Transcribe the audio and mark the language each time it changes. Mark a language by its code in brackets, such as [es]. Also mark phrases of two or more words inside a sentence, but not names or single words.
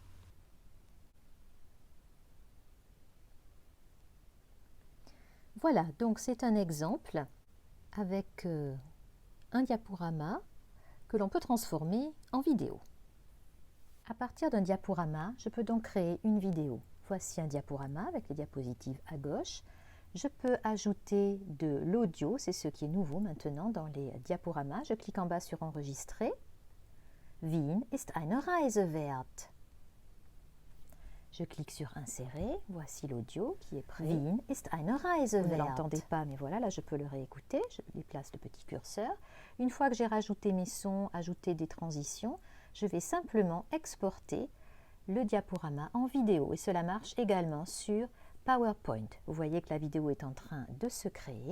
[fr] Voilà, donc c'est un exemple avec un diaporama que l'on peut transformer en vidéo. À partir d'un diaporama, je peux donc créer une vidéo. Voici un diaporama avec les diapositives à gauche. Je peux ajouter de l'audio, c'est ce qui est nouveau maintenant dans les diaporamas. Je clique en bas sur Enregistrer. [de] Wien ist eine Reise wert. [fr] Je clique sur Insérer, voici l'audio qui est prêt. [de] Wien ist eine Reise wert. [fr] Vous ne l'entendez pas, mais voilà, là je peux le réécouter. Je déplace le petit curseur. Une fois que j'ai rajouté mes sons, ajouté des transitions, je vais simplement exporter le diaporama en vidéo. Et cela marche également sur PowerPoint. Vous voyez que la vidéo est en train de se créer.